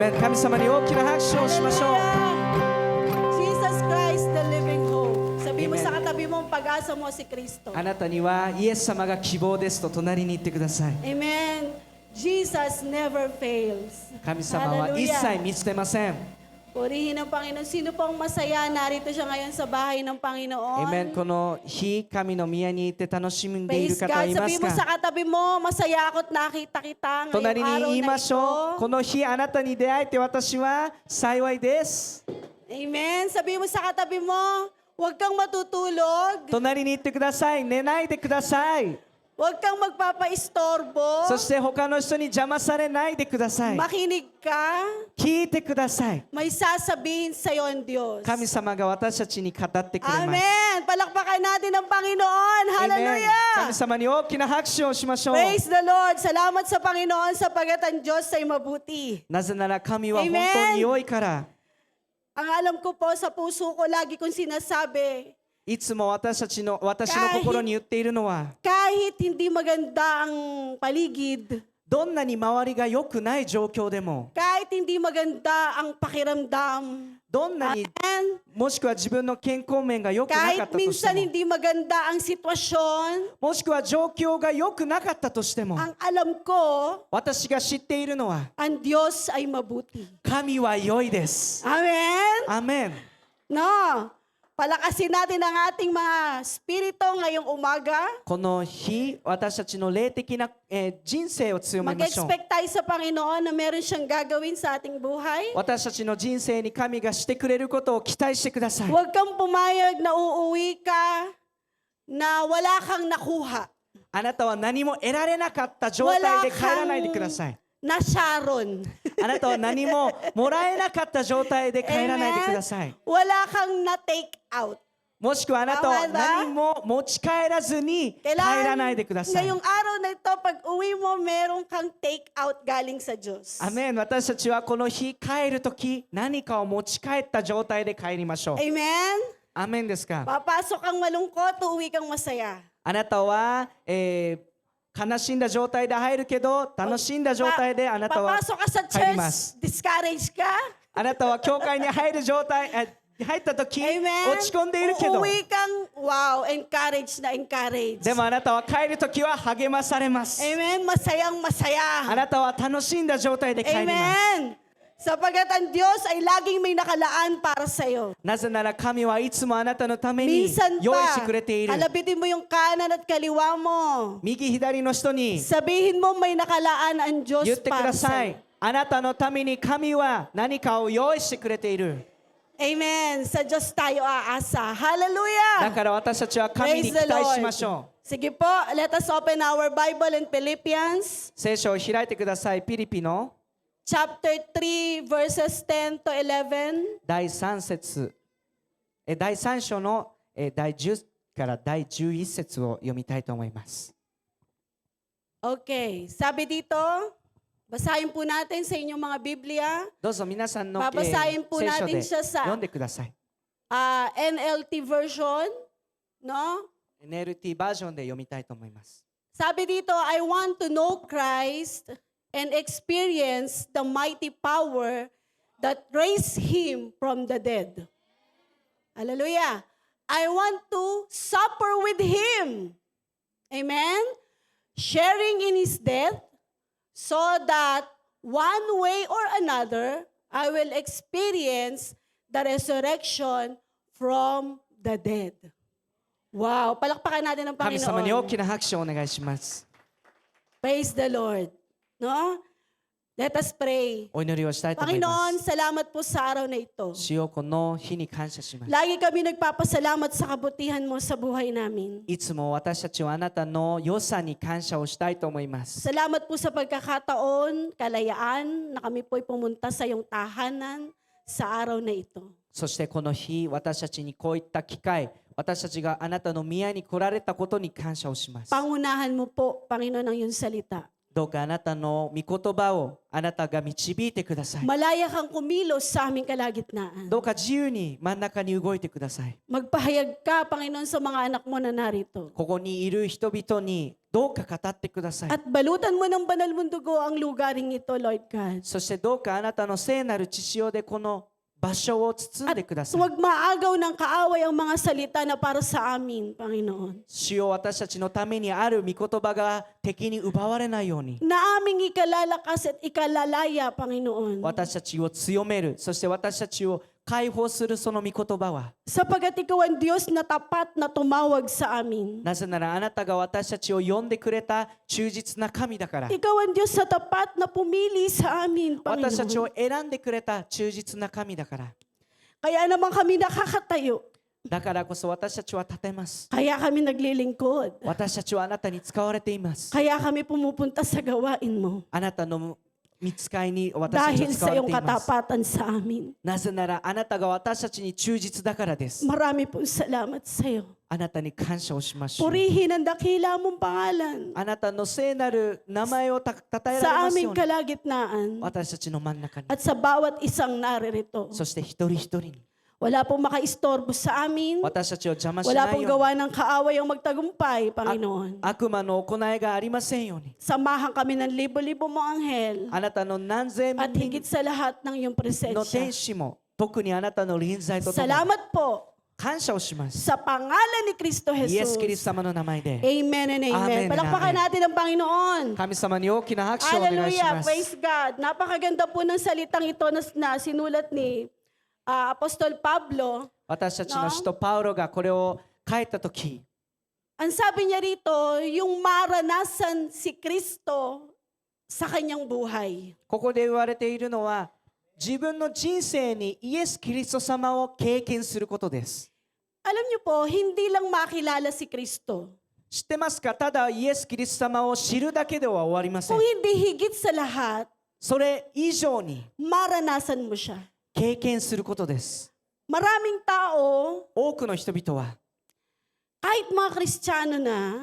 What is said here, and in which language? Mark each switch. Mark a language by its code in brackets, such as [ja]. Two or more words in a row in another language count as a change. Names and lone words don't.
[ja] 神様に大きな拍手をしましょう。 [en] Hallelujah. Jesus Christ, the living hope. [tl] Sabi mo Amen. sa katabi mo, ang pag-asa mo si Kristo. [ja] あなたにはイエス様が希望ですと隣に言ってください。 [en] Amen. Jesus never fails. [ja] 神様は一切見捨てません。 [tl] Purihin ang Panginoon. Sino pong masaya? Narito siya ngayon sa bahay ng Panginoon. Amen。 [ja] この日、神の宮に行って楽しんでいる [en] Praise [ja] 方はい [en] God. [ja] ま [tl] Sabi [ja] す [tl] mo sa [ja] か？ [tl] katabi mo, masaya ako't nakita kita ngayong [ja] 隣に [tl] araw [ja] 言い [tl] na [ja] ましょう。 [tl] ito. [ja] この日、あなたに出会えて私は幸いです。 [tl] Amen. Sabi mo sa katabi mo, huwag kang matutulog. [ja] 隣に言ってください。寝ないでください。 [tl] Huwag kang magpapaistorbo. [ja] そして他の人に邪魔されないでください。 [tl] Makinig ka. [ja] 聞いてください。 [tl] May sasabihin sa'yo ang Diyos. [ja] 神様が私たちに語ってくれます。 [tl] Amen. Palakpakan natin ang Panginoon. Amen。 Hallelujah. [ja] 神様に大きな拍手をしましょう。 [en] Praise the Lord. [tl] Salamat sa Panginoon sapagat ang Diyos ay mabuti. [ja] なぜなら神は本 Amen。当に良いから。 [tl] Ang alam ko po sa puso ko, lagi kong sinasabi, [ja] いつも私の心に言っているのは、 [tl] kahit hindi maganda ang paligid, [ja] どんなに周りが良くない状況でも、 [tl] kahit hindi maganda ang pakiramdam, [ja] どんなに [en] and [ja] もしくは自分の健康面が良くなかっ [tl] kahit [ja] たとして [tl] minsan [ja] も、 [tl] hindi maganda ang sitwasyon, [ja] もしくは状況が良くなかったとしても、 [tl] ang alam ko, [ja] 私が知っているのは、 [tl] ang Diyos ay mabuti. [ja] 神は良いです。 [tl] Amen? [ja] アーメン。 [tl] No. Palakasin natin ang ating mga spirito ngayong umaga. [ja] この日、私たちの霊的な、人生を強めましょう。 [tl] Mag-expect tayo sa Panginoon na meron siyang gagawin sa ating buhay. [ja] 私たちの人生に神がしてくれることを期待してください。 [tl] Huwag kang pumayag na uuwi ka na wala kang nakuha. [ja] あなたは何も得られなかった状態で帰らないでください。 [tl] na Sharon. [ja] あなたは何ももらえなかった状態で帰らないでください。 [tl] Wala kang na- [en] take out. [ja] もしくはあなたは [tl] Tama ba? [ja] 何も持ち帰らずに帰らないでください。 [tl] ngayong araw na ito, pag uwi mo, meron kang [en] take out [tl] galing sa Diyos. [ja] アメン。私たちはこの日帰るとき何かを持ち帰った状態で帰りましょう。 [tl] Amen? [ja] アメンですか？ [tl] Papasok kang malungkot, uuwi kang masaya. [ja] あなたは、悲しんだ状態で入るけど楽しんだ状態であなたは [tl] Papasok ka sa [ja] 帰ります。 [tl] church, discouraged ka. [ja] あなたは教会に入る状態、入ったとき [tl] Amen? [ja] 落ち込んでいるけど、 [tl] Uuwi kang, wow, encouraged na encouraged. [ja] でもあなたは帰るときは励まされます。 [tl] Amen? Masayang [ja] あ [tl] masaya. [ja] なたは楽しんだ状態で帰ります。 [tl] Amen? Sapagat ang Diyos ay laging may nakalaan para sa'yo. [ja] なぜなら神はいつもあなたのために [tl] Minsan [ja] 用意し [tl] pa, [ja] てくれている。 [tl] halabitin mo yung kanan at kaliwa mo. [ja] 右左の人に [tl] Sabihin mo may nakalaan ang Diyos [ja] 言ってく [tl] para [ja] ださい [tl] sa'yo. [ja] あなたのために神は何かを用意してくれている。 [tl] Amen. Sa Diyos tayo aasa. [ja] だ [en] Hallelujah! [ja] から私たちは神に [en] Praise [ja] 期 [en] the [ja] 待し [en] Lord. [ja] ましょう。 [tl] Sige po, [en] let us open our Bible in Philippians [ja] 聖書を開いてください。ピリピの [en] chapter 3 verses 10 to 11. [ja] 第3節、第3章の第10から第11節を読みたいと思います。 [tl] Okay, sabi dito, basahin po natin sa inyong mga Biblia. [ja] どうぞ皆さんの、 [tl] Babasahin po [ja] 聖書 [tl] natin [ja] で [tl] siya sa [ja] 読んでください。 [en] NLT version, no? [ja] NLT バージョンで読みたいと思います。 [tl] Sabi dito, [en] I want to know Christ and experience the mighty power that raised Him from the dead. Hallelujah. I want to suffer with Him. Amen? Sharing in His death so that one way or another, I will experience the resurrection from the dead. [tl] Wow, palakpakan natin ang [ja] 神様に大 [tl] Panginoon. [ja] きな拍手をお願いします。 [en] Praise the Lord. No? Let us pray. [ja] お祈りをしたいと思いま [tl] Panginoon, [ja] す。 [tl] salamat po sa araw na ito. [ja] 主よこの日に感謝します。 [tl] Lagi kami nagpapasalamat sa kabutihan mo sa buhay namin. [ja] いつも私たちはあなたの良さに感謝をしたいと思います。 [tl] Salamat po sa pagkakataon, kalayaan, na kami po'y pumunta sa iyong tahanan sa araw na ito. [ja] そしてこの日、私たちにこういった機会、私たちがあなたの宮に来られたことに感謝をします。 [tl] Pangunahan mo po, Panginoon, ang iyong salita. [ja] どうかあなたの御言葉をあなたが導いてください。 [tl] Malaya kang kumilos sa aming kalagitnaan. [ja] どうか自由に真ん中に動いてください。 [tl] Magpahayag ka, Panginoon, sa mga anak mo na narito. [ja] ここにいる人々にどうか語ってください。 [tl] At balutan mo ng banal mong dugo ang lugaring ito, [en] Lord God. [ja] そしてどうかあなたの聖なる血潮でこの場所を包ん [tl] At [ja] でください。 [tl] huwag maagaw ng kaaway ang mga salita na para sa amin, Panginoon. [ja] 主よ、私たちのためにある御言葉が敵に奪われないように、 [tl] Na aming ikalalakas at ikalalaya, Panginoon. [ja] 私たちを強める、そして私たちを解放するその御言葉は、 [tl] Sapagat ikaw ang Diyos na tapat na tumawag sa amin. [ja] なぜならあなたが私たちを呼んでくれた忠実na神だから。 [tl] Ikaw ang Diyos na tapat na pumili sa amin, [ja] 私たち [tl] Panginoon. [ja] を選んでくれた忠実な神だから。 [tl] Kaya naman kami nakakatayo. [ja] だからこそ私たちは立てます。 [tl] Kaya kami naglilingkod. [ja] 私たちはあなたに使われています。 [tl] Kaya kami pumupunta sa gawain mo. [ja] あなたの見つかりに私たち [tl] Dahil [ja] は使 [tl] sa [ja] われ [tl] iyong [ja] ています。 [tl] katapatan sa amin. [ja] なぜならあなたが私たちに忠実だからです。 [tl] Marami pong salamat sa iyo. [ja] あなたに感謝をしましょう。 [tl] Purihin ang dakila mong pangalan [ja] あなたの聖なる名前をたたえられ [tl] sa [ja] ますよ [tl] aming [ja] うに。 [tl] kalagitnaan [ja] 私たちの真ん中に。 [tl] at sa bawat isang naririto. [ja] そして一人一人に。 [tl] Wala pong makaistorbo sa amin. [ja] 私たちを邪魔し [tl] Wala [ja] ない [tl] pong [ja] ように。 [tl] gawa ng kaaway ang magtagumpay, Panginoon. [ja] 悪魔の行いがありませんように。 [tl] Samahan kami ng libo-libo mong anghel [ja] あなたの何千 [tl] at [ja] 人 [tl] higit sa lahat ng iyong [ja] の天 [tl] presensya. [ja] 使も特にあなたの臨在とともに [tl] Salamat po [ja] 感謝をします。 [tl] sa pangalan ni Kristo [ja] イエス・キリ [tl] Jesus. [ja] スト様の名前で [en] Amen and Amen and [tl] amen. Palakpakan [en] amen. [tl] natin ang Panginoon. [ja] 神様に大きな拍手をお願いし [en] Hallelujah. [ja] ます。 [en] Praise God. [tl] Napakaganda po ng salitang ito na sinulat ni Apostol Pablo. [ja] 私たちの使徒パウロがこれを書いたとき、 [tl] Ang sabi niya rito, yung maranasan si Kristo sa kanyang buhay. [ja] ここで言われているのは自分の人生にイエス・キリスト様を経験することです。 [tl] Alam niyo po, hindi lang makilala si Kristo. [ja] 知ってますか？ただイエス・キリスト様を知るだけでは終わりません [tl] Kung。hindi higit sa lahat, [ja] それ以上に [tl] maranasan mo siya. [ja] 経験することです。 [tl] Maraming tao, [ja] 多くの人々は [tl] kahit mga Kristiyano na,